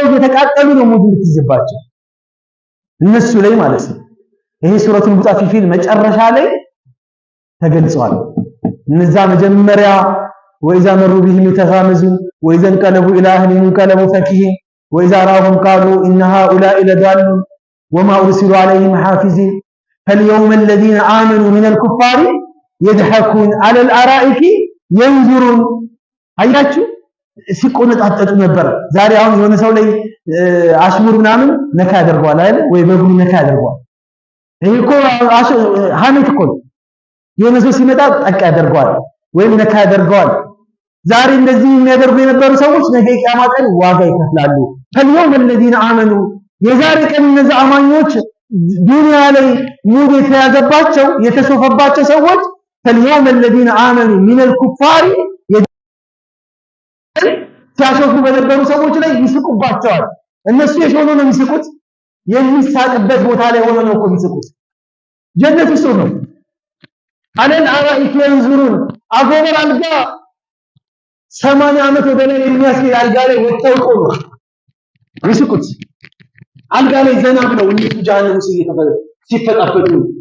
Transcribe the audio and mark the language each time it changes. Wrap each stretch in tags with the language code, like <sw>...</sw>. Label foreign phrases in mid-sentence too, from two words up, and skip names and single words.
<am>የተቃጠሉ ነው ሙድ ልትይዝባቸው እነሱ ላይ ማለት ነው ይሄ ሱረቱል ሙጣፊፊን መጨረሻ ላይ ተገልጿል እነዛ መጀመሪያ</am> <ar>وإذا مروا بهم يتغامزون وإذا انقلبوا إلى أهلهم انقلبوا فكهين وإذا راهم قالوا ان هؤلاء لضالون وما ارسلوا عليهم حافظين فاليوم الذين امنوا من الكفار يضحكون على الارائك ينظرون</ar> <am>አያችሁ ሲቆነጣጠጡ ነበር ዛሬ አሁን የሆነ ሰው ላይ አሽሙር ምናምን ነካ ያደርጋል አይደል ወይ በጉ ነካ ያደርጋል ይሄ እኮ ሐሜት እኮ የሆነ ሰው ሲመጣ ጠቅ ያደርጋል ወይም ነካ ያደርጋል ዛሬ እንደዚህ የሚያደርጉ የነበሩ ሰዎች ነገ ቂያማ ቀን ዋጋ ይከፍላሉ</am> <ar>فاليوم الذين آمنوا</ar> <am>የዛሬ ቀን እነዚህ አማኞች ዱንያ ላይ ሙድ የተያዘባቸው የተሾፈባቸው ሰዎች</am> <ar>فاليوم الذين آمنوا من الكفار</ar> <am>ሲያሾፉ በነበሩ ሰዎች ላይ ይስቁባቸዋል። እነሱ የሾኑ ነው የሚስቁት። የሚሳቅበት ቦታ ላይ ሆኖ ነው እኮ የሚስቁት። ጀነት ውስጥ ነው።</am> <ar>على الأرائك ينظرون</ar> <am>አጎበር አልጋ 80 ዓመት ወደ ላይ የሚያስኬድ አልጋ ላይ ወጥተው ቆሙ ይስቁት። አልጋ ላይ ዘና ብለው እነሱ ጀሃነም ውስጥ ሲፈጣፈጡ</am>